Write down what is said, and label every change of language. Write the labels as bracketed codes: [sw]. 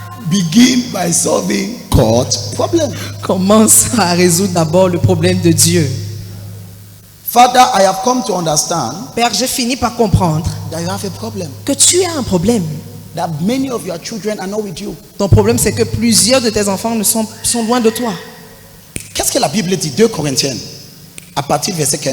[en] Begin by solving God's problem. [fr] Commence à résoudre d'abord le problème de Dieu. [en] Father, I have come to understand [fr] Père, j'ai fini par comprendre [en] that you have a problem. [fr] que tu as un problème. [en] That many of your children are not with you. [fr] Ton problème, c'est que plusieurs de tes enfants sont loin de toi. Qu'est-ce que la Bible dit? 2 Corinthiens, à partir du verset 15.